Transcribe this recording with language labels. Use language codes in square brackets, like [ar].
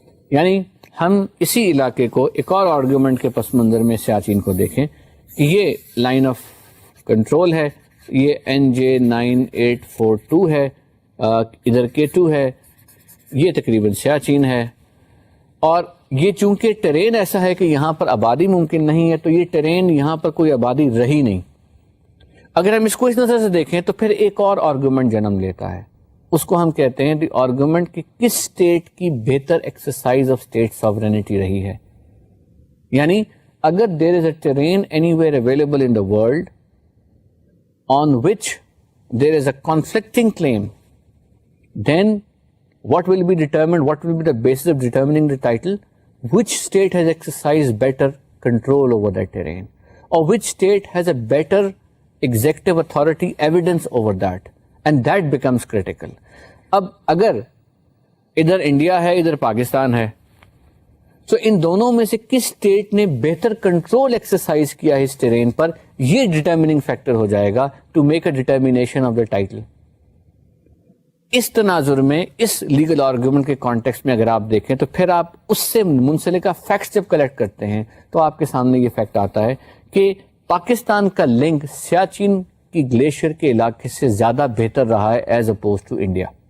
[ur] یعنی ہم اسی علاقے کو ایک اور آرگومنٹ کے پس منظر میں سیاچین کو دیکھیں کہ یہ لائن آف کنٹرول ہے, یہ NJ9842 ہے, ادھر K2 ہے, یہ تقریباً سیاچین ہے, اور یہ چونکہ ٹرین ایسا ہے کہ یہاں پر آبادی ممکن نہیں ہے, تو یہ ٹرین یہاں پر کوئی آبادی رہی نہیں. اگر ہم اس کو اس نظر سے دیکھیں تو پھر ایک اور آرگومنٹ جنم لیتا ہے, اس کو ہم کہتے ہیں دی آرگومنٹ کہ کس اسٹیٹ کی بہتر ایکسرسائز آف اسٹیٹ ساورینٹی رہی ہے. یعنی اگر [en] There is a terrain anywhere available in the world on which there is a conflicting claim, then what will be determined, what will be the basis of determining the title? Which state has exercised better control over that terrain, or which state has a better executive authority evidence over that, and that becomes critical. [ur] اب اگر ادھر India ہے ادھر پاکستان ہے, تو ان دونوں میں سے کس اسٹیٹ نے بہتر کنٹرول ایکسرسائز کیا ہے اس ٹرین پر, یہ ڈٹرمننگ فیکٹر ہو جائے گا [en] To make a determination of the title. [ur] اس تناظر میں, اس لیگل آرگومنٹ کے کانٹیکسٹ میں اگر آپ دیکھیں تو پھر آپ اس سے منسلک فیکٹس جب کلیکٹ کرتے ہیں تو آپ کے سامنے یہ فیکٹ آتا ہے کہ پاکستان کا لنک سیاچن کی گلیشیئر کے علاقے سے زیادہ بہتر رہا ہے [en] As opposed to India.